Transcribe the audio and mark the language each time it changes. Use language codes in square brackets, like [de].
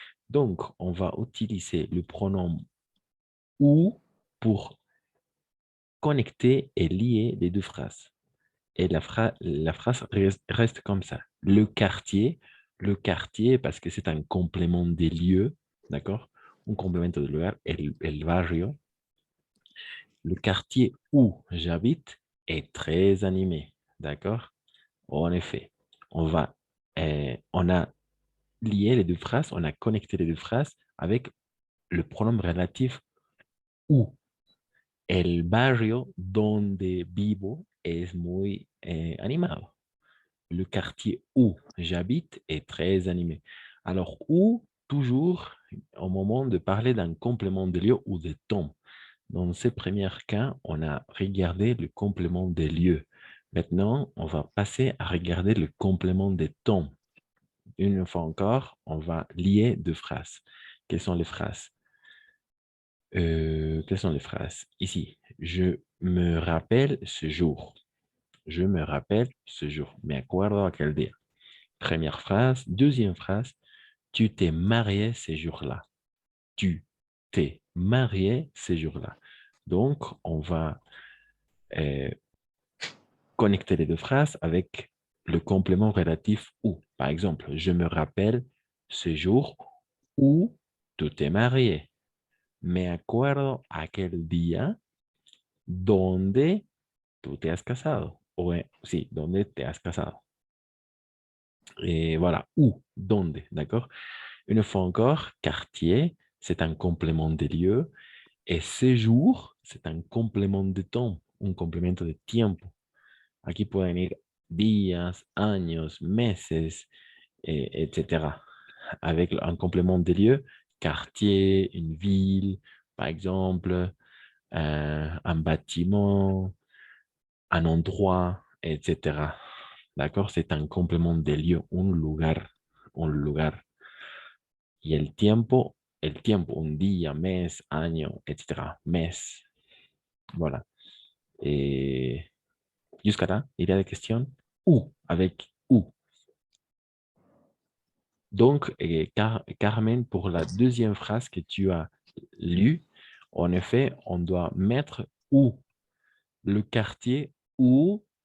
[fr] Donc, on va utiliser le pronom ou pour connecter et lier les deux phrases. Et la phrase reste comme ça. Le quartier, parce que c'est un complément des lieux, d'accord? Un complément de [es] lugar, el barrio. [fr] Le quartier où j'habite est très animé, d'accord? En effet, on a lié les deux phrases, on a connecté les deux phrases avec le pronom relatif où. [es] El barrio donde vivo es muy animado. [fr] Le quartier où j'habite est très animé. Alors, où, toujours au moment de parler d'un complément de lieu ou de temps. Dans ces premiers cas, on a regardé le complément des lieux. Maintenant, on va passer à regarder le complément des temps. Une fois encore, on va lier deux phrases. Quelles sont les phrases? Quelles sont les phrases? Ici, je me rappelle ce jour. Je me rappelle ce jour. [es] Me acuerdo aquel día. [fr] Première phrase. Deuxième phrase. Tu t'es marié ce jour-là. Tu t'es marié ce jour-là. Donc, on va connecter les deux phrases avec le complément relatif où. Par exemple, je me rappelle ce jour où tu t'es marié. [es] Me acuerdo aquel día donde tú te has casado. Sí, donde te has casado. [fr] Et voilà, où, donde, d'accord? Une fois encore, quartier, c'est un complément de lieu. Et séjour, c'est un complément de temps, [es] un complemento de tiempo. Aquí pueden ir días, años, meses, etc. [fr] Avec un complément de lieu, quartier, une ville, par exemple, un bâtiment, un endroit, etc. D'accord? C'est un complément de lieu, un lugar, un lugar. [es] Y el tiempo, un día, mes, año, etc. [fr] Mes. Voilà. Et jusqu'à là, il y a des questions? Où, avec où. Donc, Carmen, pour la deuxième phrase que tu as lue, en effet, on doit mettre où, le quartier où.